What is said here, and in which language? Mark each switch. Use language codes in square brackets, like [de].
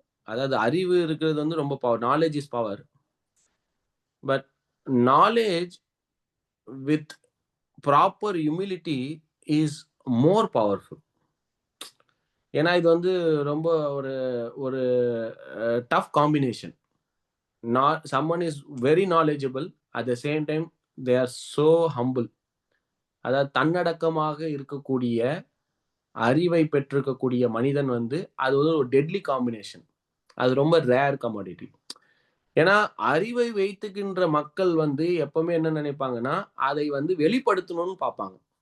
[ta] அதாவது அறிவு இருக்கிறது வந்து ரொம்ப power. [en] Knowledge is power. But knowledge with proper humility is more powerful. [ta] ஏன்னா இது வந்து ரொம்ப ஒரு ஒரு tough combination. [en] someone is very knowledgeable, at the same time they are so humble. [ta] அதாவது தன்னடக்கமாக இருக்கக்கூடிய அறிவை பெற்றிருக்கக்கூடிய மனிதன் வந்து அது வந்து ஒரு டெட்லி காம்பினேஷன். அது ரொம்ப ரேர் கமாடிட்டி. ஏன்னா அறிவை வைத்துக்கின்ற மக்கள் வந்து எப்பவுமே என்ன நினைப்பாங்கன்னா அதை வந்து வெளிப்படுத்தணும்னு பார்ப்பாங்க.